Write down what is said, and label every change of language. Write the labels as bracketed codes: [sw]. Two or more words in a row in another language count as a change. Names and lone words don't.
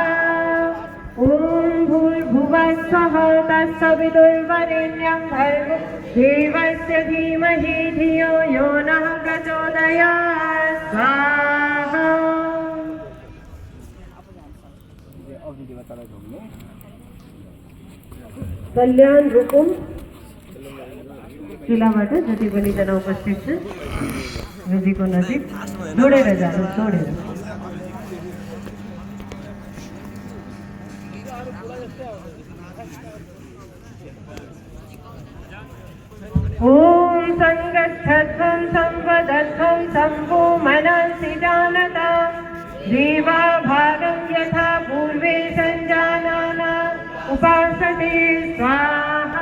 [sa] ओम भूर्भुवः स्वः तत्सवितुर्वरेण्यं भर्गो देवस्य धीमहि धियो यो नः प्रचोदयात् स्वाहा। [ne] कल्याण रूपम चुलाबाट जति पनि जना उपस्थित छ वेदीको नजिक जोडेर जानुहोस्, जोडेर। [sa] ओम संगच्छध्वं संवदध्वं संभो मनसि जानता देवा भागं यथा पूर्वे संजानाना उपासते स्वाहा।